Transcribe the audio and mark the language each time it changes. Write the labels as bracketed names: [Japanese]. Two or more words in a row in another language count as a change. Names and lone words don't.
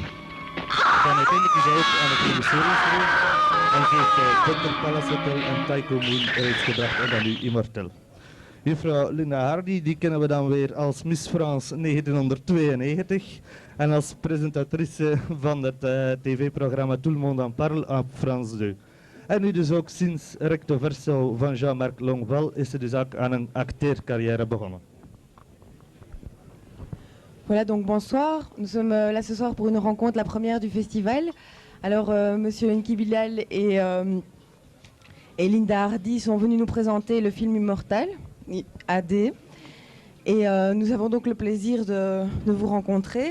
[Dutch] Dan uiteindelijk is hij ook aan het regisseren geweest en heeft Thunder Palace Hotel en Tycho Moon reeds gebracht en dan nu Immortel. Juffrouw Linda Hardy, die kennen we dan weer als Miss France 1992 en als presentatrice van het tv-programma Tout le monde en parle op France 2. En nu dus ook sinds recto verso van Jean-Marc Longval is ze dus ook aan een acteercarrière begonnen. [French] Voilà, donc bonsoir. Nous sommes là ce soir pour une rencontre, la première du festival. Alors, monsieur Enki Bilal et Linda Hardy sont venus nous présenter le film Immortel, AD. Et nous avons donc le plaisir de vous rencontrer.